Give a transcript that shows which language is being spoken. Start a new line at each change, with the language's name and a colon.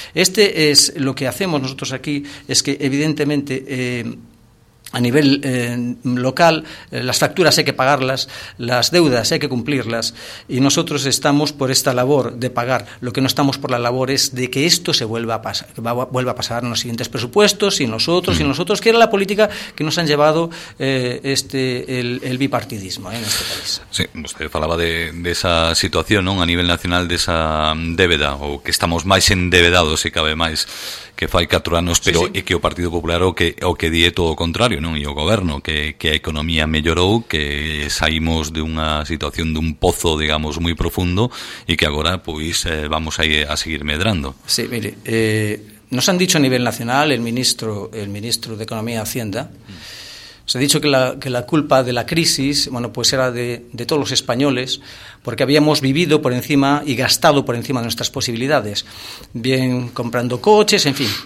Spanish: Este es lo que hacemos nosotros aquí, es que evidentemente a nivel local las facturas hay que pagarlas, las deudas hay que cumplirlas, y nosotros estamos por esta labor de pagar. Lo que no estamos por la labor es de que esto se vuelva a pasar en los siguientes presupuestos y nosotros, que era la política que nos han llevado el bipartidismo en este país.
Galician: Sí, usted falaba de esa situación, ¿no?, a nivel nacional, de esa débeda, o que estamos máis endebedados, si cabe, máis que fai 4 anos, pero sí. E que o Partido Popular o que die todo o contrario, non? E o goberno, que a economía mellorou, que saímos de unha situación dun pozo, digamos, moi profundo, e que agora, pois, vamos a seguir medrando.
Spanish: Sí, mire, nos han dicho a nivel nacional el ministro de Economía e Hacienda, se ha dicho que la culpa de la crisis, bueno, pues era de todos los españoles, porque habíamos vivido por encima y gastado por encima de nuestras posibilidades, bien comprando coches, en fin.